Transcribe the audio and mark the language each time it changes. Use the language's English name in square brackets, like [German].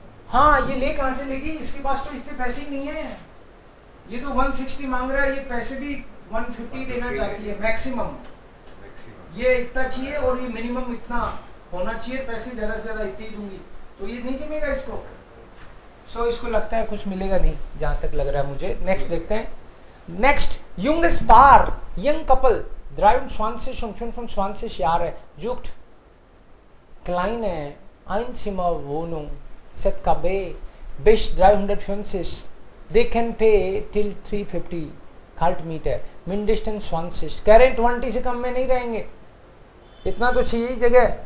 [Hindi] हाँ ये ले कहाँ से लेगी, इसके पास तो इतने पैसे ही नहीं है, ये तो 160 मांग रहा है, ये पैसे भी 150 देना चाहती है मैक्सिमम, ये इतना चाहिए और ये मिनिमम इतना होना चाहिए, पैसे ज़्यादा से ज़्यादा इतने ही दूंगी, तो ये नहीं जमेगा इसको। सो इसको लगता है कुछ मिलेगा नहीं जहाँ तक लग रहा है मुझे। नेक्स्ट देखते हैं। [German] नेक्स्ट junges Paar, [English] young couple, [German] 23 und 25 Jahre, sucht kleine Einzimmerwohnung, ZKB, bis 350. [English] They can pay till 350 [German] Kaltmiete, mindestens 20. [Hindi] कह रहे 20 से कम में नहीं रहेंगे, इतना तो चाहिए ही जगह।